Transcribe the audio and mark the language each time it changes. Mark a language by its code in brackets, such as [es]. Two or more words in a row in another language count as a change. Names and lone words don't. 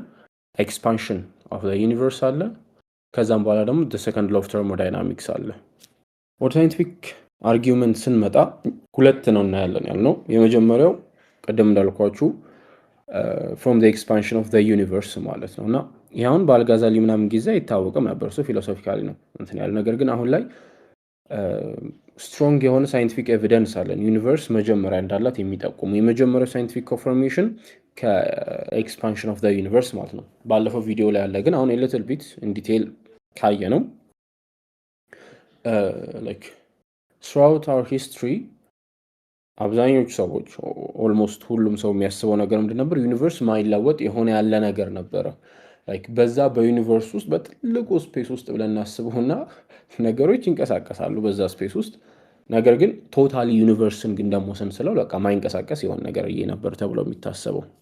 [en] expansion of the universe [am] አለ። ከዛም በኋላ ደግሞ [en] the second law of thermodynamics [am] አለ። ወደ [en] scientific argument [am] ስንመጣ ሁለት ነው እናያለን ያልነው። የመጀመሪያው ቀደም እንዳልኳችሁ [en] from the expansion of the universe [am] ማለት ነውና ይሄውን በአልጋዛሊ ምናምን ጊዜ አይታወቅም ነበር። ፊሎሶፊካሊ ነው እንትን ያለ ነገር ግን አሁን ላይ ስትሮንግ የሆነ [en] scientific evidence [am] አለን ዩኒቨርስ መጀመሪያ እንዳላት የሚጠቁሙ። የመጀመሪያው [en] scientific confirmation expansion of the universe [am] ማለት ነው። ባለፈው ቪዲዮ ላይ ያለ ግን አሁን [en] little bit in detail [am] ካየ ነው ላይክ [en] throughout our history [am] አብዛኞቹ ሰዎች ኦልሞስት ሁሉም ሰው የሚያስበው ነገር ምንድን ነበር? ዩኒቨርስ ማይለወጥ የሆነ ያለ ነገር ነበረ። ላይክ በዛ በዩኒቨርስ ውስጥ በትልቁ ስፔስ ውስጥ ብለን እናስበውና ነገሮች ይንቀሳቀሳሉ በዛ ስፔስ ውስጥ። ነገር ግን ቶታሊ ዩኒቨርስን ግን ደግሞ ስንስለው በቃ ማይንቀሳቀስ የሆነ ነገር ነበር ተብሎ የሚታሰበው።